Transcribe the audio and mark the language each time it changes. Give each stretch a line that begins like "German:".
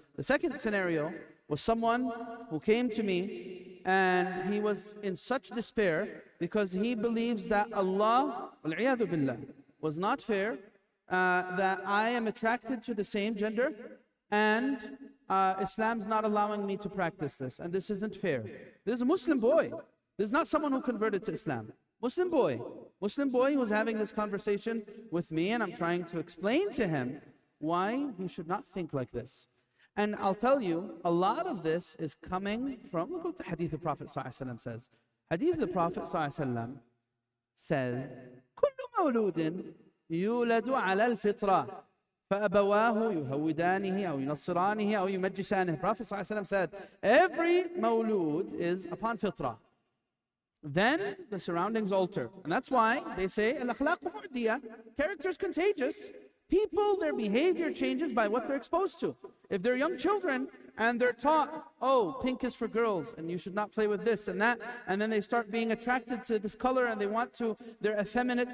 English: The second scenario was someone who came to me, and he was in such despair because he believes that Allah, wal-'iyadhu billah, was not fair, that I am attracted to the same gender, and Islam's not allowing me to practice this, and this isn't fair. This is a Muslim boy. This is not someone who converted to Islam. Muslim boy. Muslim boy who was having this conversation with me, and I'm trying to explain to him why he should not think like this. And I'll tell you, a lot of this is coming from, look what the hadith of the Prophet ﷺ says. Hadith of the Prophet ﷺ says,
Arabic: كل مولود يولد على الفطرة فأبواه يهودانه أو ينصرانه أو يمجسانه.
English: Prophet ﷺ said, every mawlud is upon fitrah. Then the surroundings alter. And that's why they say,
Arabic: al-akhlaq mu'diya,
English: character is contagious. People, their behavior changes by what they're exposed to. If they're young children and they're taught, oh, pink is for girls and you should not play with this and that, and then they start being attracted to this color and they want to, they're effeminate.